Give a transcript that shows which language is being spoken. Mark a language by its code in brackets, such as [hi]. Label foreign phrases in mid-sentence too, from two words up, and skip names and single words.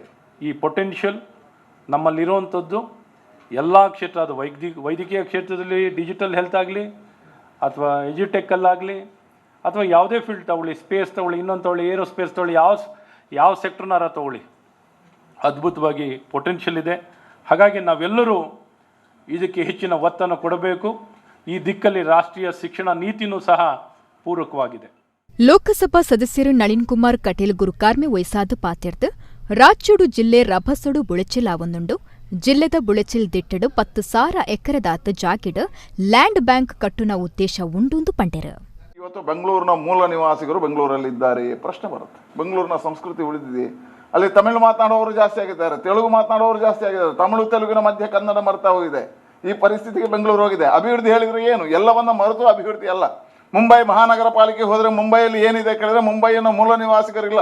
[kn] ಈ ಪೊಟೆನ್ಷಿಯಲ್ ನಮ್ಮಲ್ಲಿರುವಂಥದ್ದು ಎಲ್ಲ ಕ್ಷೇತ್ರ, ಅದು ವೈದ್ಯಕೀಯ ಕ್ಷೇತ್ರದಲ್ಲಿ [en] digital health [kn] ಆಗಲಿ ಅಥವಾ ಎಜುಟೆಕ್ಕಲ್ಲಾಗಲಿ ಅಥವಾ ಯಾವುದೇ ಫೀಲ್ಡ್ ತಗೊಳ್ಳಿ, ಸ್ಪೇಸ್ ತಗೊಳ್ಳಿ, ಇನ್ನೊಂದು ತಗೊಳ್ಳಿ, ಏರೋಸ್ಪೇಸ್ ತಗೊಳ್ಳಿ, ಯಾವ ಸೆಕ್ಟರ್ನಾರ ತಗೊಳ್ಳಿ, ಅದ್ಭುತವಾಗಿ ಪೊಟೆನ್ಷಿಯಲ್ ಇದೆ. ಹಾಗಾಗಿ ನಾವೆಲ್ಲರೂ ಇದಕ್ಕೆ ಹೆಚ್ಚಿನ ಒತ್ತನ್ನು ಕೊಡಬೇಕು. ಈ ದಿಕ್ಕಲ್ಲಿ ರಾಷ್ಟ್ರೀಯ ಶಿಕ್ಷಣ ನೀತಿನೂ ಸಹ ಪೂರಕವಾಗಿದೆ. [tcy] ಲೋಕಸಭಾ ಸದಸ್ಯರು ನಳಿನ್ ಕುಮಾರ್ ಕಟೀಲ್ ಗುರುಕಾರ್ಮೆ ವಯಸ್ಸಾದ ಪಾತಿರ್ದು ರಾಜ್ಯಡು ಜಿಲ್ಲೆ ರಭಸಡು ಬುಳೆಚಿಲ್ ಆವೊಂದುಂಡು. ಜಿಲ್ಲೆದ ಬುಳೆಚಿಲ್ ದಿಟ್ಟಡು 10,000 ಎಕರೆದಾತ ಜಾಗಿಡು [en] land bank [tcy] ಕಟ್ಟುನ ಉದ್ದೇಶ ಉಂಡುಂದು ಪಂಡೆರು. [kn] ಇವತ್ತು ಬೆಂಗಳೂರಿನ ಮೂಲ ನಿವಾಸಿಗರು ಬೆಂಗಳೂರಲ್ಲಿದ್ದಾರೆ. ಪ್ರಶ್ನೆ ಬರುತ್ತೆ, ಬೆಂಗಳೂರಿನ ಸಂಸ್ಕೃತಿ ಉಳಿದಿದೆ. ಅಲ್ಲಿ ತಮಿಳು ಮಾತನಾಡುವವರು ಜಾಸ್ತಿ ಆಗಿದ್ದಾರೆ, ತೆಲುಗು ಮಾತನಾಡುವವರು ಜಾಸ್ತಿ ಆಗಿದ್ದಾರೆ. ತಮಿಳು ತೆಲುಗಿನ ಮಧ್ಯೆ ಕನ್ನಡ ಮರ್ತಾ ಹೋಗಿದೆ. ಈ ಪರಿಸ್ಥಿತಿಗೆ ಬೆಂಗಳೂರು ಹೋಗಿದೆ. ಅಭಿವೃದ್ಧಿ ಹೇಳಿದರೆ ಏನು? ಎಲ್ಲವನ್ನ ಮರೆತು ಅಭಿವೃದ್ಧಿ ಅಲ್ಲ. ಮುಂಬೈ ಮಹಾನಗರ ಪಾಲಿಕೆ ಹೋದರೆ ಮುಂಬೈಯಲ್ಲಿ ಏನಿದೆ ಕೇಳಿದ್ರೆ ಮುಂಬೈಯನ್ನು ಮೂಲ ನಿವಾಸಿಗರಿಲ್ಲ.